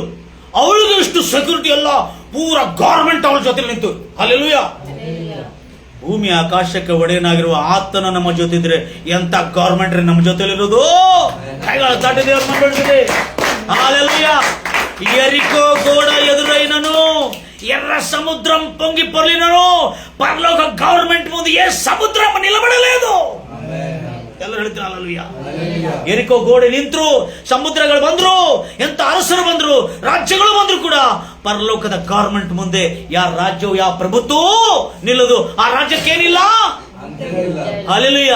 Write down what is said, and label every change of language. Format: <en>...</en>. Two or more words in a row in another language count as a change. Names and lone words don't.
<kn>ಅವಳಿಗೆ ಇಷ್ಟು ಸೆಕ್ಯೂರಿಟಿ ಎಲ್ಲ ಪೂರ ಗೌರ್ಮೆಂಟ್ ಅವಳ ಜೊತೆ ನಿಂತು. ಹಲ್ಲೆಲೂಯಾ. ಭೂಮಿ ಆಕಾಶಕ್ಕೆ ಒಡೆಯನಾಗಿರುವ ಆತನ ನಮ್ಮ ಜೊತೆ ಇದ್ರೆ ಎಂತ ಗೌರ್ಮೆಂಟ್ ನಮ್ಮ ಜೊತೆಲಿರೋದು? ಕೈಗಳ ದಾಟಿದೆ. ಹಲ್ಲೆಲೂಯಾ.</kn> <te>ఎరికో గోడ ఎదురైనను, ఎర్ర సముద్రం పొంగి పొర్లినను, పరలోక గవర్నమెంట్ ముందు ఏ సముద్రం నిలబడలేదు.</te> <kn>ಎಲ್ಲರೂ ಹೇಳ್ತೀರ ಹಲ್ಲೆಲೂಯಾ. ಎರಿಕೋ ಗೋಡೆ ನಿಂತರು, ಸಮುದ್ರಗಳು ಬಂದ್ರು, ಎಂತ ಅರಸರು ಬಂದ್ರು, ರಾಜ್ಯಗಳು ಬಂದ್ರು ಕೂಡ ಪರಲೋಕದ ಗವರ್ಮೆಂಟ್ ಮುಂದೆ ಯಾವ ರಾಜ್ಯವು ಯಾವ ಪ್ರಭುತ್ವ ನಿಲ್ಲದು? ಆ ರಾಜ್ಯಕ್ಕೇನಿಲ್ಲ. ಹಲ್ಲೆಲೂಯಾ.</kn>